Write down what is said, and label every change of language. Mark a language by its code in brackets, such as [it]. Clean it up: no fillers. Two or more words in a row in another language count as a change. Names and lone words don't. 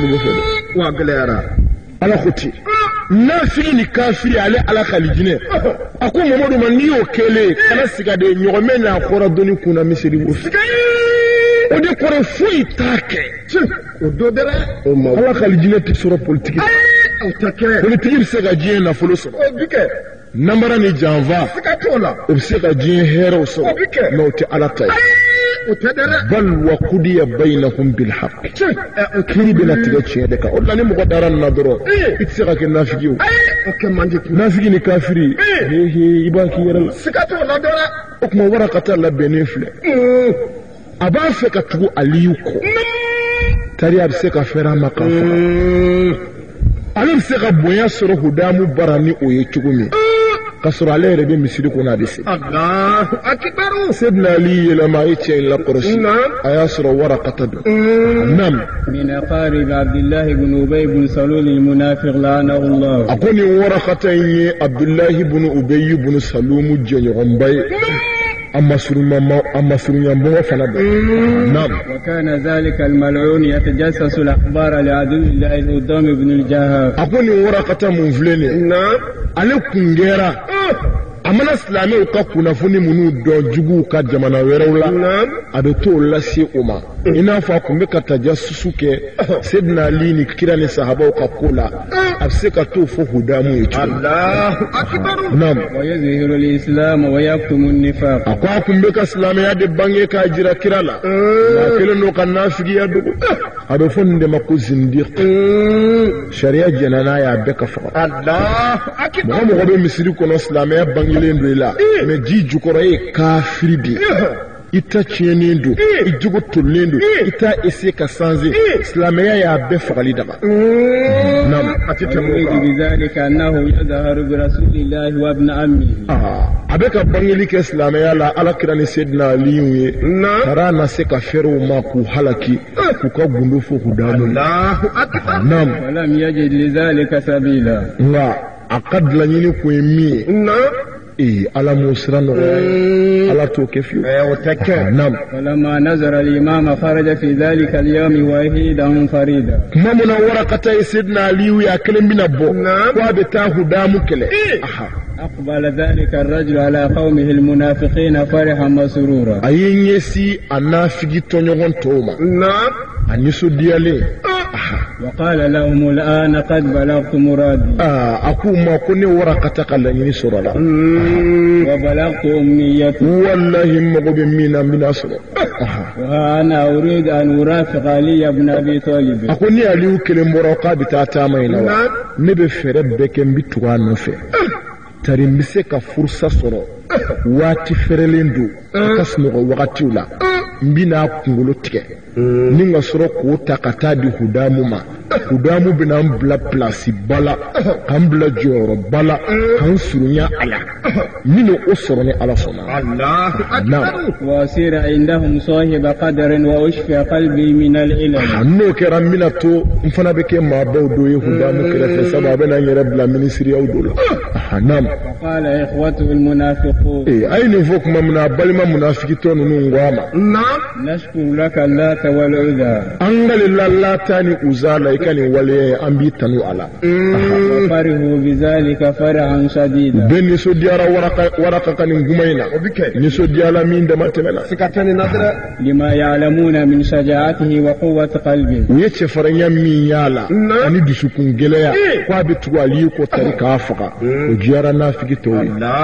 [bm] wo fɛ dɛ wa gɛlɛyara ala ko ten nafigi ni kafiri ale ala ka alijinɛ a ko mamadu ma n'i y'o kɛlen kana siga de ɲɔgɔnmɛ n'a kɔrɔ doni kunna miseli wo fɛ o de kɔrɔ foyi t'a kɛ o do dɛrɛ ala ka alijinɛ tɛ sɔrɔ politiki politiki bɛ se ka diɲɛ nafolo sɔrɔ namara ni janfa o bɛ se ka diɲɛ hɛrɛw sɔrɔ mɛ o tɛ ala ta ye [ar] بل وقضي بينهم بالحق [bm] kiri bɛna tigɛ tiɲɛ de kan o la ni mɔgɔ dara nin na dɔrɔn i tɛ se ka kɛ nafigi o nafigi ni kafiri i b'a k'i yɛrɛ la o tuma Warakata labɛnnen filɛ a b'a fɛ ka tugu Aliyu kɔ tariya bɛ se ka fɛrɛ a ma k'a faga ale bɛ se ka bonya sɔrɔ Hudamu bara ni o ye cogo min ka sɔrɔ ale yɛrɛ bɛ misiri kɔnɔ a bɛ se Sayyidina Ali yɛlɛma a ye cɛ in lakɔrɔsi a y'a sɔrɔ Warakata don nam [ar] من أقارب عبد الله بن أبي بن سلول المنافق لعنه الله [bm] a ko nin Warakata in ye Abdullahi ibn Ubay ibn Salul jɛɲɔgɔnba ye a masuruɲanbɔgɔ fana don nam [ar] وكان ذلك الملعون يتجسس الأخبار لعدو الله الهدام بن الجهاد [bm] a ko nin Warakata mun filɛ nin ale kun kɛra a mana silamɛw ka kunnafoni minnu dɔn juguw ka jamana wɛrɛw la a bɛ t'o lase o ma i n'a fɔ a kun bɛ ka tajasusu kɛ Sayyidina Ali ni kira ni sahabaw ka ko la a bɛ se ka t'o fɔ Hudamu ye cogo nam [ar] ويظهر الإسلام ويكتم النفاق [bm] a ko a kun bɛ ka silamɛya de bange k'a jira kira la a kelen n'o ka nafigiya dogo a bɛ fɔ nin de ma ko zindiq sariya jɛnna n'a ye a bɛɛ ka faga mɔgɔ mɔgɔ bɛ misiri kɔnɔ silamɛya bangelen don i la mɛ ji jukɔrɔ ye kafiri de i ta tiɲɛnen don i jogo tolilen don i ta ese ka sanze silamɛya y'a bɛɛ fagali daga [ar] بذلك أنه يظهر برسول الله وابن عمه [bm] a bɛ ka bangeli kɛ silamɛya la ala kira ni Sayyidina Aliyu ye taara na se ka fɛrɛw ma k'u halaki k'u ka gundo fɔ Hudamu nam [ar] ولم يجد لذلك سبيلا [bm] nka a ka dilaɲini kun ye min ye ala m'o sira nɔgɔya ala t'o kɛ fiyewu nam [ar] فلما نظر الإمام خرج في ذلك اليوم وحيدا فريدا [bm] kuma mun na Warakata ye Sayyidina Aliyu ye a kelen bɛna bɔ ko a bɛ taa Hudamu kɛlɛ [ar] أقبل ذلك الرجل على قومه المنافقين فرحا مسرورا [bm] a ye ɲɛsi a nafigi tɔɲɔgɔn tɔw ma a nisɔndiyalen [ar] وقال لهم الآن قد بلغت مرادي [bm] a k'u ma ko ne Warakata ka laɲini sɔrɔ la [ar] وبلغت أمنيتي [bm] wallahi n mago bɛ min na n bɛna sɔrɔ [ar] وها أنا أريد أن أرافق علي بن أبي طالب [bm] a ko ni Aliyu kelen bɔra k'a bɛ taa taama in na wa ne bɛ fɛɛrɛ bɛɛ kɛ n bɛ tugu a nɔfɛ tari n bɛ se ka furusa sɔrɔ waati fɛrɛlen don a ka sunɔgɔ wagatiw la n bɛna kunkolo tigɛ ni ka sɔrɔ k'o ta ka taa di Hudamu ma Hudamu bɛna n bila pilasi ba la ka n bila jɔyɔrɔ ba la ka n surunya a la n bɛna o sɔrɔ ni ala sɔnna [ar] وأصير عندهم صاحب قدر وأشفى قلبي من العلم [bm] n'o kɛra n bɛna to n fana bɛ kɛ maa baw dɔ ye Hudamu kɛrɛfɛ sabu a bɛna n yɛrɛ bila minisiriyaw dɔ la nam [ar] وقال إخوته المنافقون [bm] a ye nin fɔ tuma min na a balima munafigitɔ ninnu ko a ma [ar] نشكر لك اللات والعزى [bm] an ka Lata ni Uza la i ka nin waleya ye an b'i tanu a la [ar] وفرحوا بذلك فرحا شديدا [bm] bɛɛ nisɔndiyara Waraka ka nin kuma in na nisɔndiyala min dama tɛmɛna [ar] لما يعلمون من شجاعته وقوة قلبه [bm] u ye cɛfarinya min y'a la ani dusukun gɛlɛya ko a bɛ tugu Aliyu kɔ tari k'a faga o diyara nafigi tɔw ye